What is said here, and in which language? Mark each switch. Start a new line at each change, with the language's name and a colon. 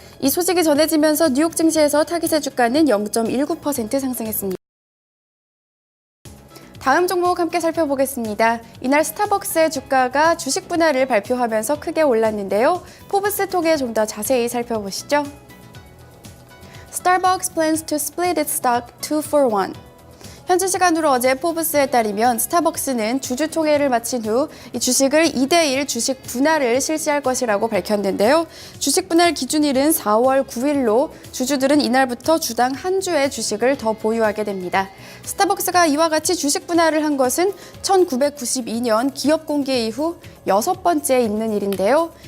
Korean: 이 소식이 전해지면서 뉴욕 증시에서 타깃의 주가는 0.19% 상승했습니다. 다음 종목 함께 살펴보겠습니다. 이날 스타벅스의 주가가 주식 분할을 발표하면서 크게 올랐는데요. 포브스 통해 좀 더 자세히 살펴보시죠.
English: Starbucks plans to split its stock 2 for 1.
Korean: 현지 시간으로 어제 포브스에 따르면 스타벅스는 주주총회를 마친 후 이 주식을 2대1 주식 분할을 실시할 것이라고 밝혔는데요. 주식 분할 기준일은 4월 9일로 주주들은 이날부터 주당 한 주의 주식을 더 보유하게 됩니다. 스타벅스가 이와 같이 주식 분할을 한 것은 1992년 기업 공개 이후 6번째 있는 일인데요.